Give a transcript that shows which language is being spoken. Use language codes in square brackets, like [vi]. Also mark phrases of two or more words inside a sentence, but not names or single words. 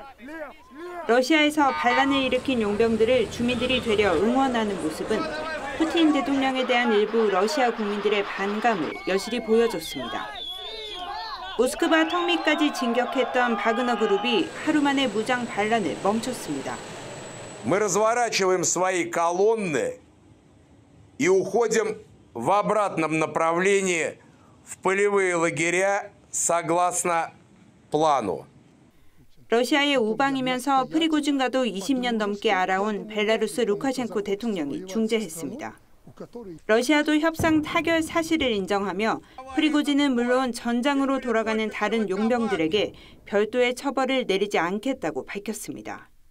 [ko] 러시아에서 반란을 일으킨 용병들을 주민들이 되려 응원하는 모습은 푸틴 대통령에 대한 일부 러시아 국민들의 반감을 여실히 보여줬습니다. 모스크바 턱밑까지 진격했던 바그너 그룹이 하루 만에 무장 반란을 멈췄습니다. [ru] Мы разворачиваем свои колонны и уходим в обратном направлении в полевые лагеря согласно плану. [ko] 러시아의 우방이면서 프리고진과도 20년 넘게 알아온 벨라루스 루카셴코 대통령이 중재했습니다. 러시아도 협상 타결 사실을 인정하며 프리고진은 물론 전장으로 돌아가는 다른 용병들에게 별도의 처벌을 내리지 않겠다고 밝혔습니다.